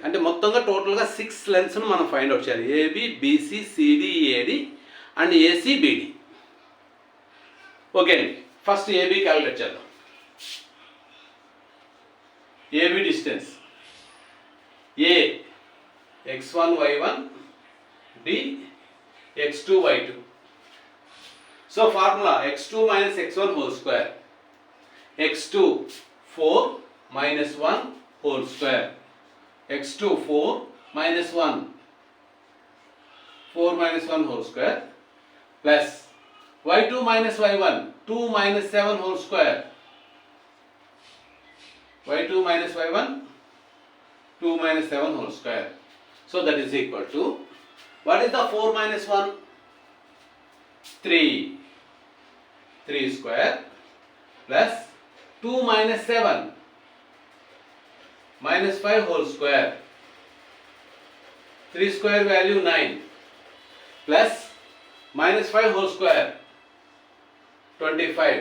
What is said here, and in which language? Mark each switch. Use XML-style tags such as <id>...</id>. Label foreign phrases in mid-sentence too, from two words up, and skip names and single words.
<te>అంటే మొత్తంగా టోటల్గా 6 లెన్స్ను మనం</te> <en>find out</en> <te>చేయాలి.</te> <en>AB, BC, CD, AD and AC, BD.</en> <te>ఓకే అండి.</te> <en>first AB calculate</en> <te>చేద్దాం.</te> <en>AB distance A x1 y1 b x2 y2. so formula x2 minus x1 whole square, x2 4 minus 1 whole square, x2 4 minus 1 4 minus 1 whole square plus y2 minus y1 2 minus 7 whole square, y2 minus y1 2 minus 7 whole square. So that is equal to, what is the 4 minus 1? 3. 3 square plus 2 minus 7 minus 5 whole square. 3 square value 9 plus minus 5 whole square 25.</en>